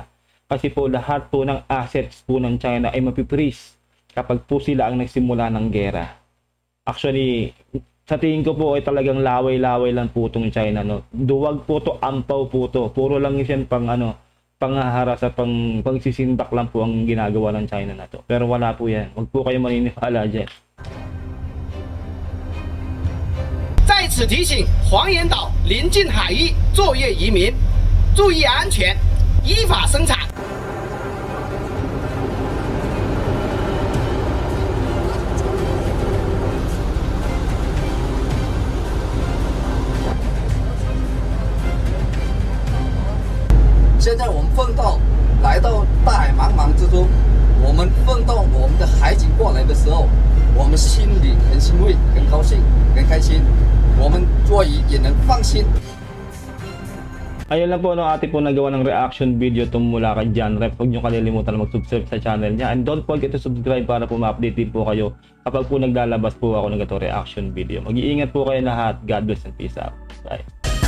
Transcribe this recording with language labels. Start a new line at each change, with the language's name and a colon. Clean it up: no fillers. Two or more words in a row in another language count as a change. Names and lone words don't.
Filipino: Kasi po lahat po ng assets po ng China ay mapipris kapag po sila ang nagsimula ng gera. Actually, sa tingin ko po ay talagang laway-laway lang po itong China, no. Duwag po to, ampaw po to. Puro lang yan panghaharas at pagsisindak lang po ang ginagawa ng China na to. Pero wala po yan. Huwag po kayo maniniwala dyan.
Chinese: 在此提醒黄岩岛临近海域作业渔民注意安全，依法生产。现在我们奋斗来到大海茫茫之中，我们奋斗我们的海警过来的时候，我们心里很欣慰、很高兴、很开心，我们做鱼也能放心。
Filipino: Ayun lang po ate po nagawa ng
English: reaction video
Filipino: mula kay John Rep. Huwag nyo kalilimutan na mag-subscribe sa channel niya.
English: And don't forget to subscribe
Filipino: para po ma-update din po kayo kapag po naglalabas po ako ng
English: reaction video.
Filipino: Mag-iingat po kayo lahat.
English: God bless and peace out. Bye.